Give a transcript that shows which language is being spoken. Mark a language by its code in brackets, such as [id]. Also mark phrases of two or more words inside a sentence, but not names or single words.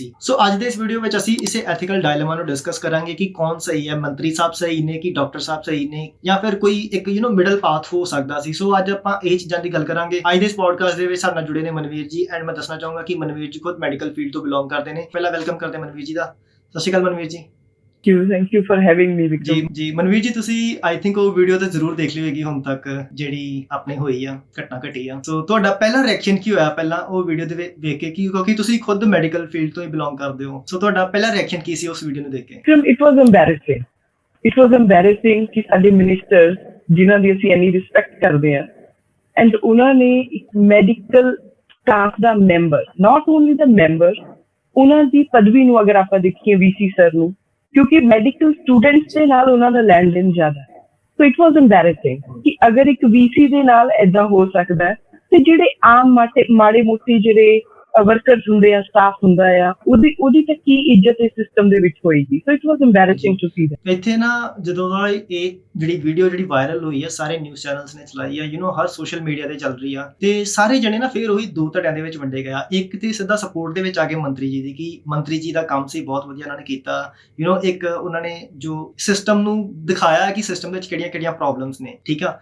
[pa] ਸੋ ਅੱਜ ਦੇ ਇਸ ਵੀਡੀਓ ਵਿੱਚ ਅਸੀਂ ਇਸੇ [en] ethical dilemma [pa] ਨੂੰ ਡਿਸਕਸ ਕਰਾਂਗੇ ਕਿ ਕੌਣ ਸਹੀ ਹੈ, ਮੰਤਰੀ ਸਾਹਿਬ ਸਹੀ ਨੇ ਕਿ ਡਾਕਟਰ ਸਾਹਿਬ ਸਹੀ ਨੇ, ਜਾਂ ਫਿਰ ਕੋਈ ਇੱਕ [en] middle path [pa] ਹੋ ਸਕਦਾ ਸੀ। ਸੋ ਅੱਜ ਆਪਾਂ ਇਹ ਚੀਜ਼ਾਂ ਦੀ ਗੱਲ ਕਰਾਂਗੇ। ਅੱਜ ਦੇ ਇਸ ਪੋਡਕਾਸਟ ਦੇ ਵਿੱਚ ਸਾਡੇ ਨਾਲ ਜੁੜੇ ਨੇ ਮਨਵੀਰ ਜੀ, ਐਂਡ ਮੈਂ ਦੱਸਣਾ ਚਾਹੂੰਗਾ ਕਿ ਮਨਵੀਰ ਜੀ ਖੁਦ [en] medical field [pa] ਤੋਂ ਬਿਲੋਂਗ ਕਰਦੇ ਨੇ। ਪਹਿਲਾਂ ਵੈਲਕਮ ਕਰਦੇ ਮਨਵੀਰ ਜੀ ਦਾ। ਸਤਿ ਸ਼੍ਰੀ ਅਕਾਲ ਮਨਵੀਰ ਜੀ। [en] Thank you for having me, Vikram. [pa] ਜੀ ਮਨਵੀਰ ਜੀ, ਤੁਸੀਂ [en] I think [pa] ਉਹ ਵੀਡੀਓ ਤੇ ਜ਼ਰੂਰ ਦੇਖ ਲਈ ਹੋਏਗੀ ਹੁਣ ਤੱਕ ਜਿਹੜੀ ਆਪਣੇ ਹੋਈ ਆ, ਘਟਨਾ ਘਟੀ ਆ। ਸੋ ਤੁਹਾਡਾ ਪਹਿਲਾ ਰਿਐਕਸ਼ਨ ਕੀ ਹੋਇਆ ਪਹਿਲਾਂ ਉਹ ਵੀਡੀਓ ਦੇ ਵੇਖ ਕੇ, ਕਿਉਂਕਿ ਤੁਸੀਂ ਖੁਦ [en] medical field [pa] ਤੋਂ ਹੀ ਬਿਲੋਂਗ ਕਰਦੇ ਹੋ। ਸੋ ਤੁਹਾਡਾ ਪਹਿਲਾ ਰਿਐਕਸ਼ਨ ਕੀ ਸੀ ਉਸ ਵੀਡੀਓ ਨੂੰ ਦੇਖ ਕੇ? [en] It was embarrassing. It was embarrassing [pa] ਕਿ ਸਾਡੇ ਮਿਨਿਸਟਰ ਜਿਨ੍ਹਾਂ ਦੀ ਅਸੀਂ ਇੰਨੀ ਰਿਸਪੈਕਟ ਕਰਦੇ ਹਾਂ ਐਂਡ ਉਹਨਾਂ ਨੇ ਇੱਕ [en] medical staff [pa] ਦਾ ਮੈਂਬਰ, [en] not only [pa] ਦਾ ਮੈਂਬਰ, ਉਹਨਾਂ ਦੀ ਪਦਵੀ ਨੂੰ ਅਗਰ ਆਪਾਂ ਦੇਖੀਏ VC ਸਰ ਨੂੰ, ਕਿਉਂਕਿ [en] medical students [pa] ਦੇ ਨਾਲ ਉਹਨਾਂ ਦਾ ਲੈਣ ਦੇਣ ਜ਼ਿਆਦਾ ਹੈ। [en] So it was embarrassing [pa] ਕਿ ਅਗਰ ਇੱਕ VC ਦੇ ਨਾਲ ਏਦਾਂ ਹੋ ਸਕਦਾ ਤੇ ਜਿਹੜੇ ਆਮ ਮਾੜੇ ਮੋਟੇ ਜਿਹੜੇ ਵਰਕਰਸ ਹੁੰਦੇ ਆ, ਸਟਾਫ ਹੁੰਦਾ ਆ, ਉਹਦੀ ਤਾਂ ਕੀ ਇੱਜ਼ਤ ਇਸ ਸਿਸਟਮ ਦੇ ਵਿੱਚ ਹੋਏਗੀ। [en] So it was embarrassing to see that। [pa] ਇੱਥੇ ਨਾ ਜਦੋਂ ਦਾ ਇਹ ਜਿਹੜੀ ਵੀਡੀਓ ਜਿਹੜੀ ਵਾਇਰਲ ਹੋਈ ਹੈ, ਸਾਰੇ [en] news channels [pa] ਨੇ ਚਲਾਈ ਆ, ਹਰ [en] social media [pa] ਤੇ ਚੱਲ ਰਹੀ ਆ, ਤੇ ਸਾਰੇ ਜਣੇ ਨਾ ਫਿਰ ਉਹੀ ਦੋ ਧੜਿਆਂ ਦੇ ਵਿੱਚ ਵੰਡੇ ਗਏ ਆ। ਇੱਕ ਤੇ ਸਿੱਧਾ ਸਪੋਰਟ ਦੇ ਵਿੱਚ ਆ ਕੇ ਮੰਤਰੀ ਜੀ ਦੀ, ਕਿ ਮੰਤਰੀ ਜੀ ਦਾ ਕੰਮ ਸੀ ਬਹੁਤ ਵਧੀਆ ਉਹਨਾਂ ਨੇ ਕੀਤਾ। ਇੱਕ ਉਹਨਾਂ ਨੇ ਜੋ ਸਿਸਟਮ ਨੂੰ ਦਿਖਾਇਆ ਕਿ ਸਿਸਟਮ ਵਿੱਚ ਕਿਹੜੀਆਂ ਪ੍ਰੋਬਲਮਸ ਨੇ, ਠੀਕ ਆ।